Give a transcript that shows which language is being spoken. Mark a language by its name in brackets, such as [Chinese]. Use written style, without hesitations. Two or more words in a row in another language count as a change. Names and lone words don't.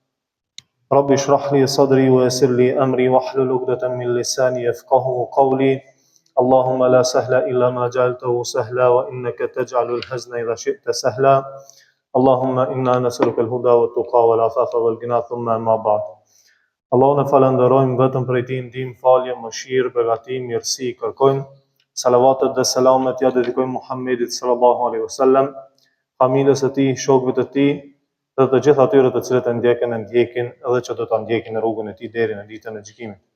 [Arabic] رب اشرح لي صدري ويسر لي أمري واحلل عقدة من لساني يفقهوا قولي اللهم لا سهل إلا ما جعلته سهلا وإنك تجعل الحزن إذا شئت سهلا اللهم إنا نسألك الهدى والتقى والعفاف والغنى ثم أما بعد [Albanian] Allahun e falenderojmë vetëm prej tij ndihmë, falje, mëshirë, begati, mirësi kërkojmë. Salavatet dhe selamet ja dedikojmë Muhammedit [Arabic] صلى الله عليه وسلم, [Albanian] familjes së tij, shokëve të tij dhe të gjithë atyre të cilët e ndjekin edhe që do ta ndjekin në rrugën e tij deri në ditën e gjykimit.